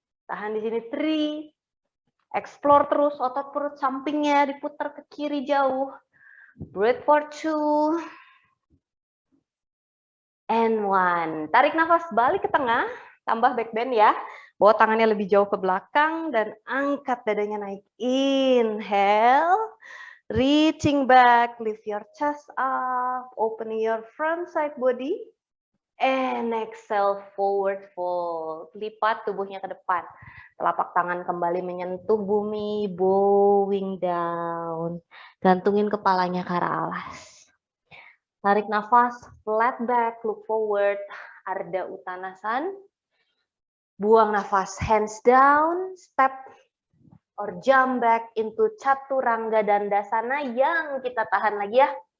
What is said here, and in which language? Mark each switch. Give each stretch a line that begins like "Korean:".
Indonesian: Tahan di sini 3. Explore terus otot perut sampingnya, diputar ke kiri jauh.
English: Breathe for 2.
Indonesian: And 1. Tarik nafas, balik ke tengah, tambah back bend ya. Bawa tangannya lebih jauh ke belakang dan angkat dadanya naik.
English: Inhale. Reaching back, lift your chest up, opening your front side body, and exhale, forward fold.
Indonesian: Lipat tubuhnya ke depan. Telapak tangan kembali menyentuh bumi,
English: bowing down.
Indonesian: Gantungin kepalanya ke arah alas. Tarik nafas,
English: flat back, look forward,
Indonesian: Ardha Uttanasana. Buang nafas,
English: hands down, step or jump back into
Indonesian: Chaturanga Dandasana yang kita tahan lagi ya.